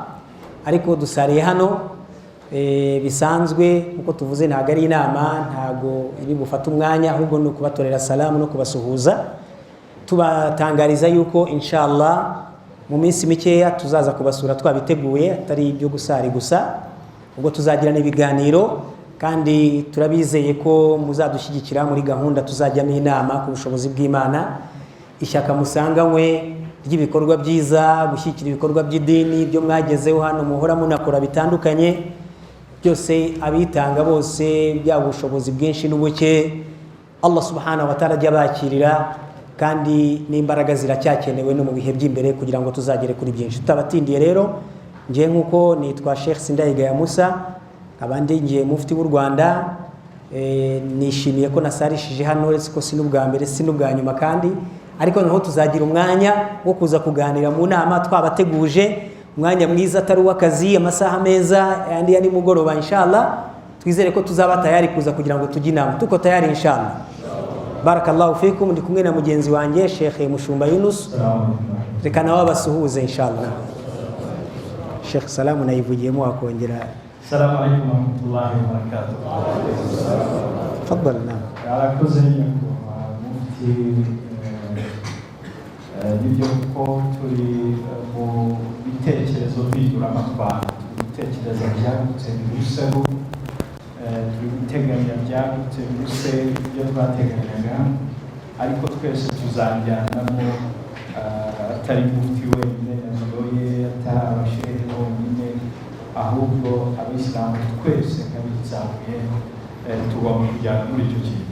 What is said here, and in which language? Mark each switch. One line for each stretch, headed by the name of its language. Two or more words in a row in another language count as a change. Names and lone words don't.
Kinyarwanda: Ariko dusariye hano bisanzwe uko tuvuze, ntabwo ari inama, ntabwo iri bufata umwanya, ahubwo no kubatorera salamu no kubasuhuza, tubatangariza yuko inshallah mu minsi mikeya tuzaza kubasura twabiteguye, atari ibyo gusari gusa, ubwo tuzagirana ibiganiro, kandi turabizeye ko muzadushyigikira muri gahunda tuzajyamo inama ku bushobozi bw'Imana. Ishyaka musanganywe ry'ibikorwa byiza, gushyigikira ibikorwa by'idini byo mwagezeho hano muhora munakora bitandukanye, byose abitanga bose bya bushobozi bwinshi n'ubuke,
Arabic: الله سبحانه وتعالى
Kinyarwanda: ajya bakirira, kandi n'imbaraga ziracyakenewe no mu bihe by'imbere kugira ngo tuzagere kuri byinshi. Tutabatindiye rero, ngiye nkuko nitwa Sheikh Sindayigaya Musa, abandi ngiye mufti w'u Rwanda, nishimiye ko nasarishije hano, uretse ko si n'ubwa mbere si n'ubwa nyuma kandi, ariko noneho tuzagira umwanya wo kuza kuganira mu nama twabateguje umwanya mwiza atari uw'akazi, amasaha meza yandi ya nimugoroba. Inshallah twizere ko tuzaba tayari kuza kugira ngo tujye inama.
Swahili: Tuko tayari
Arabic: إن شاء الله. بارك الله فيكم.
Kinyarwanda: Ndi kumwe na mugenzi wanjye Sheikh Mushumba Yunus, reka nawe abasuhuze inshallah. Sheikh salamu nayivugiyemo wakongera.
Arabic: السلام عليكم ورحمة الله وبركاته. تفضل. نعم.
Kinyarwanda: Arakoze mufti n'ibyo ko turi mu bitekerezo by'uramatwara, ibitekerezo byagutse biruseho, turi guteganya byagutse biruse ibyo twateganyaga, ariko twese tuzajyanamo, atari mufti wenyine nazoye, atari abashehe bonyine, ahubwo abisilamu twese nk'abitsamuye tugomba kujyana muri icyo kintu.